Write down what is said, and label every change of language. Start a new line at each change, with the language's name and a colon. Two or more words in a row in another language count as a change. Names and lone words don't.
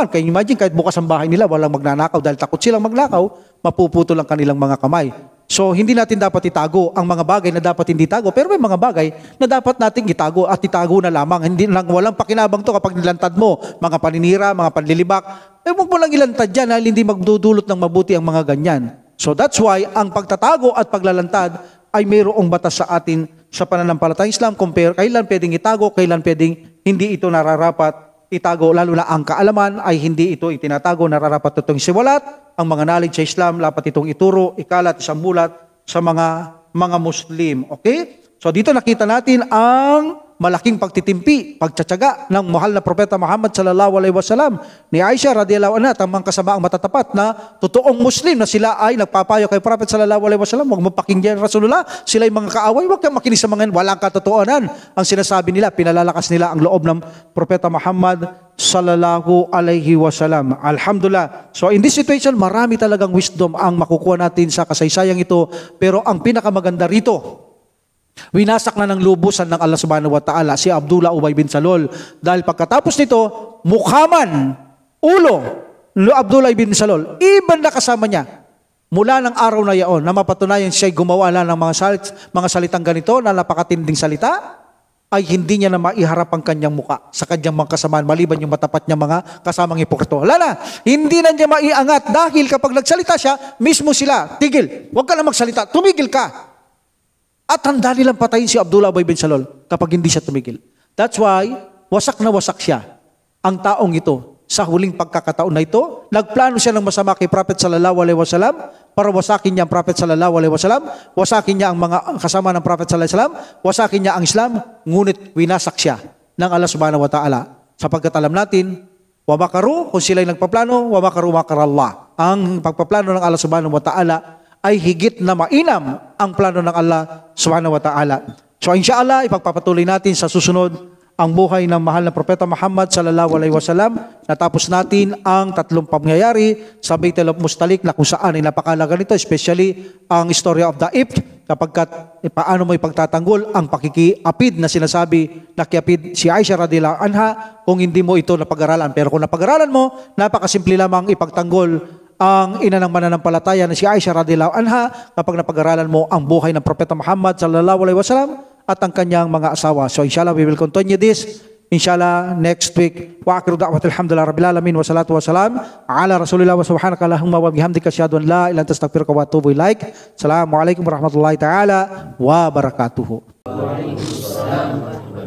Filipino: Kaya imagine, kahit bukas ang bahay nila, walang magnanakaw dahil takot silang magnakaw, mapuputol ang kanilang mga kamay. So, hindi natin dapat itago ang mga bagay na dapat hindi itago, pero may mga bagay na dapat nating itago at itago na lamang. Hindi lang, walang pakinabang to kapag nilantad mo, mga paninira, mga panlilibak, huwag mo lang ilantad yan dahil hindi magdudulot ng mabuti ang mga ganyan.
English: So, that's why,
Filipino: ang pagtatago at paglalantad ay mayroong batas sa atin sa pananampalatayang Islam, compare kailan pwedeng itago, kailan pwedeng hindi ito nararapat itago, lalo na ang kaalaman ay hindi ito itinatago, nararapat itong siwalat, ang mga knowledge sa Islam, dapat itong ituro, ikalat, isambulat sa mga Muslim. Okay? So dito nakita natin ang malaking pagtitimpi, pagtsatsaga ng mahal na propeta Muhammad
Arabic: صلى الله عليه وسلم
Filipino: ni Aisha
Arabic: رضي الله عنها,
Filipino: tamang kasamaang matatapat na totoong Muslim na sila ay nagpapayo kay Prophet
Arabic: صلى الله عليه وسلم,
Filipino: huwag mo pakinggan Rasulullah, sila ay mga kaaway, huwag kang makinig sa mga walang katotohanan. Ang sinasabi nila, pinalalakas nila ang loob ng propeta Muhammad
Arabic: صلى الله عليه وسلم.
Filipino: Alhamdulillah.
English: So in this situation,
Filipino: marami talagang wisdom ang makukuha natin sa kasaysayang ito, pero ang pinakamaganda rito, winasak na ng lubusan ng Allah
Arabic: سبحانه وتعالى
Filipino: si Abdullah Ubay bin Salul. Dahil pagkatapos nito, mukhaman, ulo, Abdullah bin Salul, even na kasama niya, mula ng araw na yaon, na mapatunayan siya'y gumawa na ng mga salitang ganito, na napakatinding salita, ay hindi niya na maiharap ang kanyang muka sa kanyang mga kasamaan, maliban yung matapat niya mga kasamang hipokrito. Wala na, hindi na niya maiangat dahil kapag nagsalita siya, mismo sila, tigil, huwag ka na magsalita, tumigil ka. At handa nilang patayin si Abdullah Ubay bin Salul kapag hindi siya tumigil.
English: That's why,
Filipino: wasak na wasak siya, ang taong ito. Sa huling pagkakataon na ito, nagplano siya ng masama kay Prophet
Arabic: صلى الله عليه وسلم
Filipino: para wasakin niya ang Prophet
Arabic: صلى الله عليه وسلم,
Filipino: wasakin niya ang mga kasama ng Prophet
Arabic: صلى الله عليه وسلم,
Filipino: wasakin niya ang Islam, ngunit winasak siya ng Allah
Arabic: سبحانه وتعالى.
Filipino: Sapagkat alam natin,
Arabic: ومكروا,
Filipino: kung sila'y nagpaplano,
Arabic: ومكروا مكر الله.
Filipino: Ang pagpaplano ng Allah
Arabic: سبحانه وتعالى
Filipino: ay higit na mainam ang plano ng Allah
Arabic: سبحانه وتعالى.
Filipino: So inshallah, ipagpapatuloy natin sa susunod ang buhay ng mahal na propeta Muhammad
Arabic: صلى الله عليه وسلم.
Filipino: Natapos natin ang tatlong pangyayari sa Baitul Mustalik na kung saan ay napakalaga nito, especially ang
English: story of the Ifk,
Filipino: kapag paano mo ipagtatanggol ang pakikiapid na sinasabi na kiapid si Aisha
Arabic: رضي الله عنها
Filipino: kung hindi mo ito napag-aralan. Pero kung napag-aralan mo, napakasimple lamang ipagtanggol ang ina ng mananampalataya na si Aisha
Arabic: رضي الله عنها
Filipino: kapag napag-aralan mo ang buhay ng propeta Muhammad
Arabic: صلى الله عليه وسلم
Filipino: at ang kanyang mga asawa.
English: So inshallah, we will continue this inshallah next week.
Arabic: وآخر دعوانا الحمد لله رب العالمين والصلاة والسلام على رسول الله وسبحانك اللهم وبحمدك أشهد أن لا إله إلا أنت أستغفرك وأتوب إليك. السلام عليكم ورحمة الله تعالى وبركاته.